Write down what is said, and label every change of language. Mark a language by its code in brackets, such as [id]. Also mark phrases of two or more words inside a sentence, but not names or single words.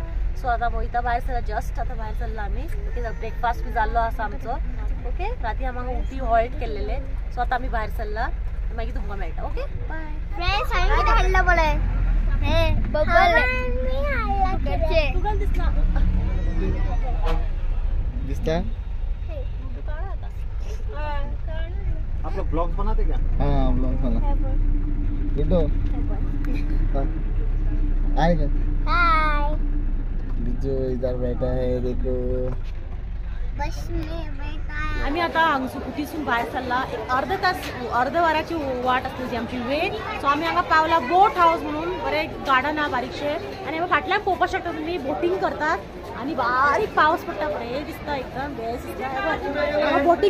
[kok] सो आतां वयता भायर सरला, जस्ट आतां भायर सरला आमी. ओके, ब्रेकफास्ट बी जाल्लो आसा आमचो. ओके, राती आमकां उटी हॉल्ट केल्लेले. सो आतां आमी भायर सरला, मागीर तुमकां मेळटा. ओके बाय फ्रेंड्स. हांवें कितें हाडला पळय, हे बबल तुगल दिसना दिसता. [hi] आप लोग ब्लॉग्स बनाते क्या? हाँ, ब्लॉग बना. बिट्टू हाय कर. हाय. बिज्जू इधर बैठा है, देखो. बस में बैठा है. [kok] आम्ही आता हांगसून कुटीसून भायर सरला. एक अर्ध वराची वाट आसली आमची वेट. सो आमी हांगा पावला [en] boat house [kok] म्हणून. बरें गार्डन आहा बारीकशे आनी फाटल्यान पळोवपाक शकता तुमी बोटींग करतात आनी बारीक पावस पडटा, बरें दिसता, एकदम बेस्ट दिसता बोटींग.